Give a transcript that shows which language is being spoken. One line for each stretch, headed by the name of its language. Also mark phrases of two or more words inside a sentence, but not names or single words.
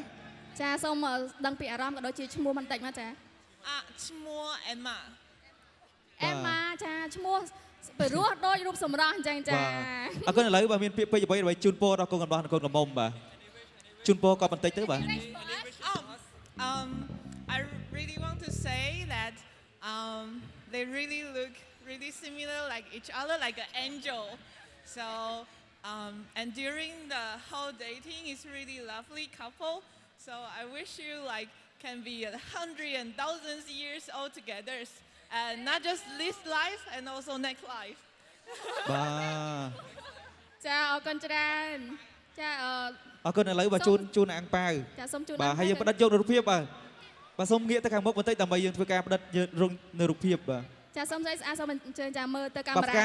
Khmer: ចាសូមដឹងពីអារម្មណ៍ក៏ដូចជាឈ្មោះបន្តិចមកចា ឈ្មោះអេម៉ា អេម៉ាចាឈ្មោះពីរោះដូចរូបសម្រស់អញ្ចឹងចា អរគុណឥឡូវបាទមានពាក្យពេចន៍អ្វីដើម្បីជូនពរដល់កូនកំឡោះនិងកូនកំមុំបាទជូនពរក៏បន្តិចទៅបាទ
English: I really want to say that they really look really similar like each other like an angel so and during the whole dating is really lovely couple so I wish you like can be 100 and thousands years all together and not just this life and also next life.
Khmer: បាទ ចាអរគុណច្រើនចា អរគុណឥឡូវបាទជូនអាំងប៉ាវ ចាសូមជូន បាទហើយយើងផ្ដិតយកនៅរូបភាពបាទសូមងាកទៅខាងមុខបន្តិចដើម្បីយើងធ្វើការផ្ដិតយកនៅរូបភាពបាទ ចាសូមស្អីស្អាតសូមអញ្ជើញចាមើលទៅកា បាទ មេរ៉ា